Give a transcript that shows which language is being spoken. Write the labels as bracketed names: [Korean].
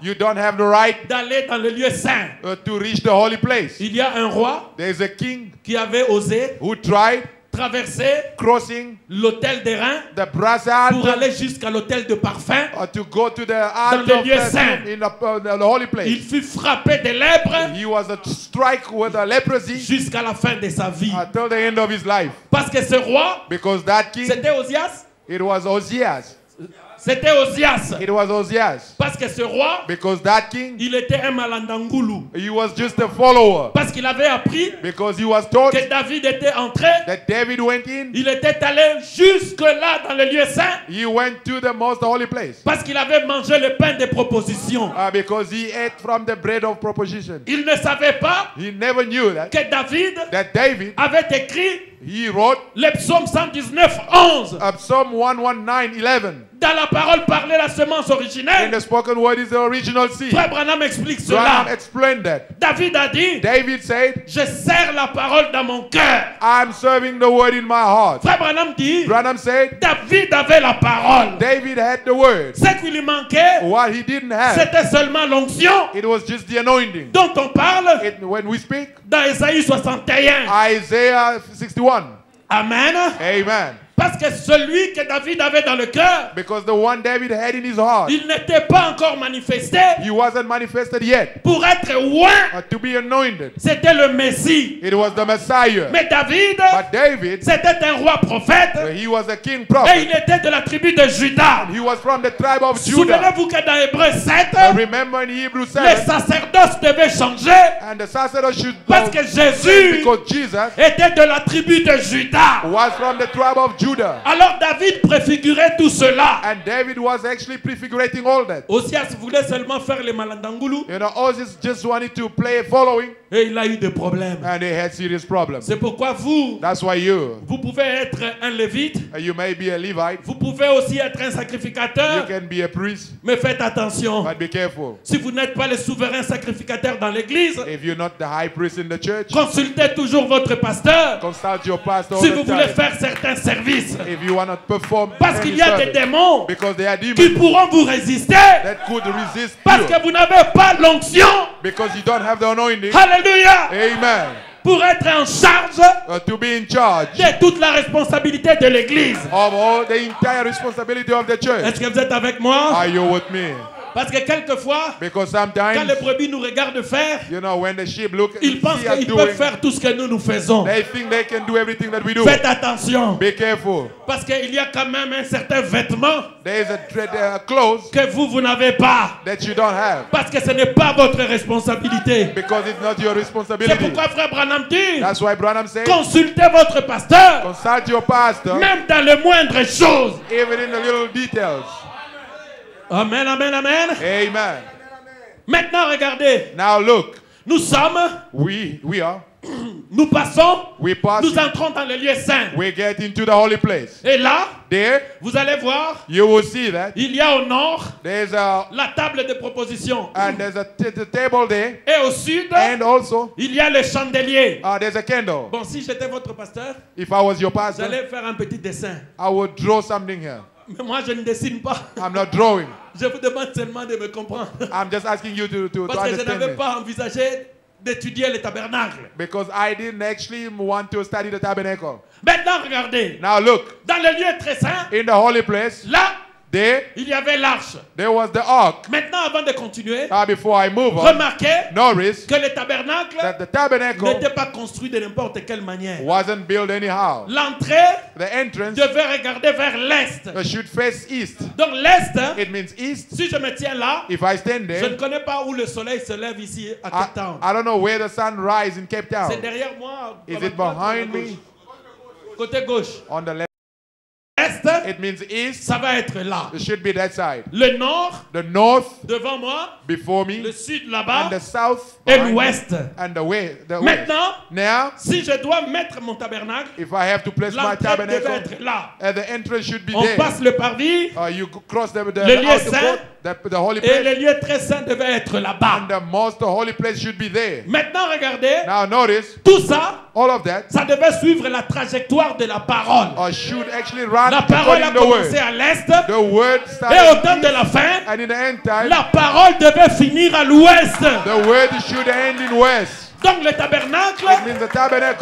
[English] You don't have the right [French] d'aller dans le lieu saint. [English] to reach the holy place. [French] Il y a un roi [English] There's a king [French] qui avait osé [English] who tried [French] traverser [English] crossing [French] l'autel des reins [English] the brass [French] pour [English] altar [French] aller jusqu'à l'autel de parfum. [English] to go to the [French] le [English] altar of [French] lieu [English] perfume [French] saint. [English] in the holy [French] Il [English] place. [French] fut frappé de lèpre [English] He was struck with a leprosy [French] jusqu'à la fin de sa vie. [English] until the end of his life. [French] Parce que ce roi, [English] Because that king, [French] c'était Osias. [English] it was Ozias. [French] C'était Osias. [English] It was Ozias. [French] Parce que ce roi, [English] Because that king, [French] il était un malandangoulou. [English] he was just a follower. [French] Parce qu'il avait appris [English] Because he was taught [French] que David était entré. [English] that David went in, [French] Il était allé jusque-là dans le lieu saint. [English] he went to the most holy place. [French] Parce qu'il avait mangé le pain des propositions. [English] Because he ate from the bread of proposition. [French] Il ne savait pas [English] He never knew [French] que David [English] that David, [French] avait écrit [English] he wrote [French] le psaume 119, 11. [English] Psalm 119, 11. [French] Dans la parole parlée, la semence [English] In [French] originelle. [English] the spoken word is the original seed. [French] Frère Branham explique [English] Branham [French] cela. [English] explained that. [French] David a dit, [English] David said, [French] je serre la parole dans mon cœur. [English] I'm serving the word in my heart. [French] Frère Branham dit, [English] Branham said, [French] David avait la parole. [English] David had the word. [French] Ce qui lui manquait, [English] What he didn't have, [French] c'était seulement l'onction [English] it was just the anointing. [French] dont on parle [English] When we speak, [French] dans Ésaïe 61. [English] Isaiah 61. [French] Amen. [English] Amen. [French] Parce que celui que David avait dans le cœur, [English] Because the one David had in his heart, [French] il n'était pas encore manifesté [English] he wasn't manifested yet [French] pour être loin. [English] to be anointed. [French] C'était le Messie. [English] It was the Messiah. [French] Mais David, [English] But David, [French] c'était un roi prophète [English] he was a king [French] et [English] prophet. [French] il était de la tribu de Juda. [English] He was from the tribe of Judah. [French] Souvenez-vous que dans Hébreu 7, [English] Remember in Hebrews [French] le [English] 7, [French] sacerdoce devait changer [English] and the sacerdote should [French] parce que Jésus [English] because Jesus [French] était de la tribu de Juda. [English] was from the tribe of Judah. [French] Alors David préfigurait tout cela. [English] And David was actually prefigurating all that. [French] Osias voulait seulement faire le malandangoulou [English] You know, Osias just wanted to play following, [French] et il a eu des problèmes. [English] and they had serious problems. [French] C'est pourquoi vous [English] That's why [French] vous pouvez être un lévite, [English] you may be a Levite, [French] vous pouvez aussi être un [English] you [French] sacrificateur, [English] can be a priest, [French] mais faites attention. [English] but be careful. [French] Si vous n'êtes pas le souverain sacrificateur dans l'église, [English] If you're not the high priest in the church, [French] consultez toujours votre pasteur [English] consult your pastor all [French] si [English] the [French] vous voulez [English] time. [French] faire certains services. [English] If you want to perform [French] Parce [English] any [French] qu'il y a des [English] service. [French] démons [English] Because they are [French] qui [English] demons [French] pourront vous résister [English] that could resist [French] parce [English] you. [French] que vous n'avez pas l'onction. [English] Because you don't have the anointing. [French] Alléluia. [English] Amen. [French] Pour être en charge [English] To be in charge [French] de toute la responsabilité de l'église. [English] of all the entire responsibility of the church. [French] Est-ce que vous êtes avec moi? [English] Are you with me? [French] Parce que quelquefois, [English] Because [French] quand les [English] sometimes, [French] brebis nous regardent faire, [English] you know, when the sheep look [French] ils pensent [English] see us [French] qu'ils [English] doing, [French] peuvent faire tout ce que nous faisons. [English] they think they can do everything that we do. [French] Faites attention. [English] Be careful. [French] Parce qu'il y a quand même un certain vêtement [English] There is a clothes [French] que vous n'avez pas. [English] that you don't have. [French] Parce que ce n'est pas votre responsabilité. [English] Because it's not your [French] C'est [English] responsibility. [French] pourquoi Frère Branham dit, [English] That's why Branham said, [French] consultez votre pasteur, [English] consult your pastor, [French] même dans les moindres choses. [English] even in the little details. [French] Amen, amen, amen. [English] Amen. [French] Maintenant, regardez, [English] Now look, [French] nous sommes, [English] we are, [French] nous passons, [English] we pass, [French] nous entrons dans le lieu saint. [English] we get into the holy place. [French] Et là, [English] There, [French] vous allez voir, [English] you will see that [French] il y a au nord [English] there's a, [French] la table de proposition. [English] and there's a the table there, [French] Et au sud, [English] and also, [French] il y a le chandelier. [English] there's a candle. [French] Bon, si j'étais votre pasteur, [English] If I was your [French] vous [English] pastor, [French] allez faire un petit dessin. [English] I would draw something here. [French] Mais moi, je ne dessine pas. [English] I'm not drawing. [French] Je vous demande seulement de me comprendre. [English] I'm just asking you to [French] Parce que je [English] understand [French] n'avais [English] me. [French] pas envisagé d'étudier le tabernacle. [English] Because I didn't actually want to study the tabernacle. [French] Maintenant, regardez. [English] Now look, [French] Dans le lieu très saint, [English] in the holy place, [French] là, [English] there [French] il y avait l'arche. [English] was the ark. [French] Maintenant, avant de continuer, [English] Before I move on, [French] remarquez [English] notice [French] que le tabernacle [English] that the tabernacle [French] n'était pas construit de n'importe quelle manière. [English] wasn't built anyhow. [French] L'entrée [English] The entrance [French] devait regarder vers l'est. [English] should face east. [French] Donc l'est, [English] It means east. [French] si je me tiens là, [English] If I stand [French] je ne [English] there, [French] connais pas où le soleil se lève ici à [English] I, [French] Cape Town. [English] I don't know where the sun rises in Cape Town. [French] C'est derrière moi. [English] Is [French] à ma [English] it [French] droite, [English] behind [French] côté [English] me? [French] gauche. Côté gauche. [English] On the left. [French] Est, [English] it means east. [French] ça va être là. [English] It should be that side. [French] Le nord, [English] The north [French] devant moi. [English] before [French] Le [English] me, [French] sud là-bas. [English] and the south [French] Et [English] behind me, [French] l'ouest. [English] and the west. [French] Maintenant, [English] Now, [French] si je dois mettre mon tabernacle, [English] if I have to place my [French] l'entrée devait [English] tabernacle, [French] être là. [English] and the entrance should be [French] On [English] there. [French] passe le parvis [English] You cross the [French] Le lieu [English] outer [French] saint, [English] court, the holy [French] et [English] place, [French] le lieu très saint devait être là-bas. [English] and the most holy place should be there. [French] Maintenant, regardez, [English] Now notice, [French] tout ça, [English] all of that [French] ça devait suivre la trajectoire de la parole. [English] should actually run [French] La parole a [English] according to the [French] commencé [English] word. [French] à l'est, [English] The word [French] et au [English] started [French] temps de la fin, [English] and in the end time, [French] la parole devait finir à l'ouest. [English] the word should end in west. [French] Donc le tabernacle [English] It means the tabernacle